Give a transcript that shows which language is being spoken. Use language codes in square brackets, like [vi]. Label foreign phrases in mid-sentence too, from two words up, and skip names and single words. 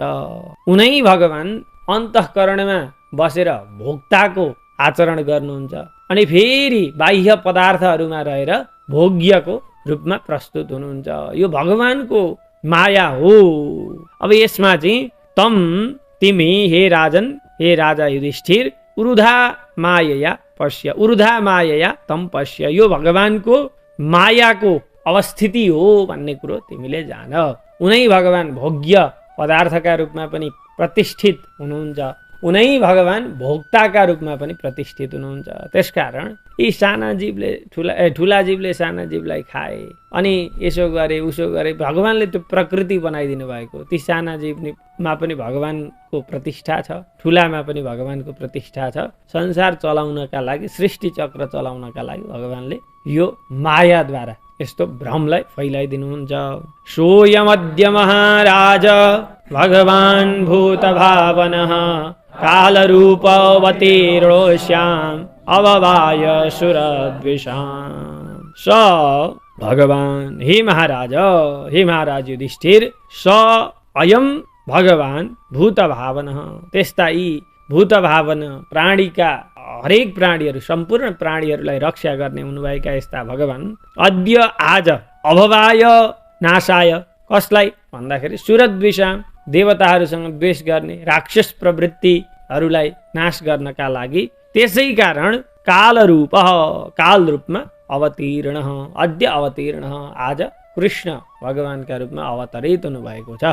[ne] उनै भगवान अन्तःकरणमा बसेर भोक्ताको आचरण गर्नुहुन्छ अनि फेरि बाह्य पदार्थहरूमा रहेर भोग्यको रूपमा प्रस्तुत हुनुहुन्छ। यो भगवानको माया हो। अब यसमा चाहिँ तिमी हे राजन, हे राजा युधिष्ठिर, [sa] उरुधा मायया पश्य, उरुधा मायया तम पश्य, [ne] यो भगवानको मायाको अवस्थिति हो भन्ने कुरो तिमीले जान। उनै भगवान भोग्य पदार्थका रूपमा पनि प्रतिष्ठित हुनुहुन्छ, उनै भगवान भोक्ताका रूपमा पनि प्रतिष्ठित हुनुहुन्छ। त्यसकारण यी साना जीवले ठुला जीवले साना जीवलाई खाए अनि यसो गरे उसो गरे, भगवानले त्यो प्रकृति बनाइदिनु भएको, ती साना जीवमा पनि भगवानको प्रतिष्ठा छ, ठुलामा पनि भगवानको प्रतिष्ठा छ। संसार चलाउनका लागि, सृष्टि चक्र चलाउनका लागि भगवानले यो मायाद्वारा यस्तो भ्रमलाई फैलाइदिनुहुन्छ। [sa] सोऽयमद्य महाराज भगवान् भूतभावनः कालरूपवतीर्णोऽस्याम् अववाय सुरद्विषाम्। स भगवान्, हे महाराज युधिष्ठिर, स अयम भगवान् भूतभावनः, [ne] त्यस्ता यी भूतभावन प्राणीका हरेक प्राणीहरू, सम्पूर्ण प्राणीहरूलाई रक्षा गर्ने हुनुभएका यस्ता भगवान् अद्य आज [sa] अभवाय नाशाय, [ne] कसलाई भन्दाखेरि सुरद्विषाम, देवताहरूसँग द्वेष गर्ने राक्षस प्रवृत्तिहरूलाई नाश गर्नका लागि, त्यसै कारण कालरूप, काल रूपमा अवतीर्ण, [sa] अद्य अवतीर्ण, [ne] आज कृष्ण भगवानका रूपमा अवतरित हुनुभएको छ।